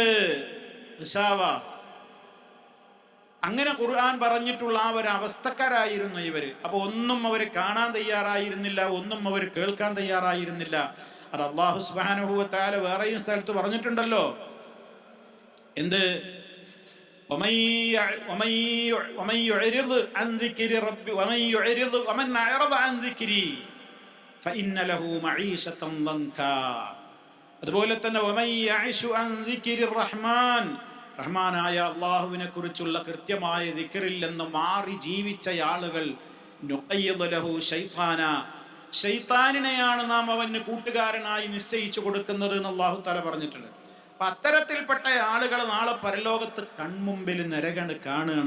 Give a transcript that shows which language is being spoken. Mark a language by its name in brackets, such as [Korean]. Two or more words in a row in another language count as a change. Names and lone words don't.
[Malayalam] ഗിശാവ, അങ്ങനെ ഖുർആൻ പറഞ്ഞിട്ടുള്ള ആ ഒരു അവസ്ഥക്കാരായിരുന്നു ഇവര്. അപ്പൊ ഒന്നും അവർ കാണാൻ തയ്യാറായിരുന്നില്ല, ഒന്നും അവർ കേൾക്കാൻ തയ്യാറായിരുന്നില്ല. അത് [Arabic] الله سبحانه وتعالى [Malayalam] വേറെയും സ്ഥലത്ത് പറഞ്ഞിട്ടുണ്ടല്ലോ. എന്ത്? [Arabic] ومن يعرض عن ذكر ربي ومن أعرض عن ذكري فإن له معيشة ضنكا. [Malayalam] അതുപോലെ തന്നെ [Arabic] ومن يعش عن ذكر الرحمن, [Malayalam] റഹ്മാനായ അള്ളാഹുവിനെ കുറിച്ചുള്ള കൃത്യമായ ദിക്റിൽ നിന്ന് മാറി ജീവിച്ച ആളുകൾ [Arabic] نقيض له شيطانا, [Malayalam] ശൈത്താനിനെയാണ് നാം അവന് കൂട്ടുകാരനായി നിശ്ചയിച്ചു കൊടുക്കുന്നത് എന്ന് [Arabic] الله تعالى [Malayalam] പറഞ്ഞിട്ടുണ്ട്. അപ്പൊ അത്തരത്തിൽപ്പെട്ട ആളുകൾ നാളെ പരലോകത്ത് കൺമുമ്പിൽ നരകണ് കാണുകയാണ്.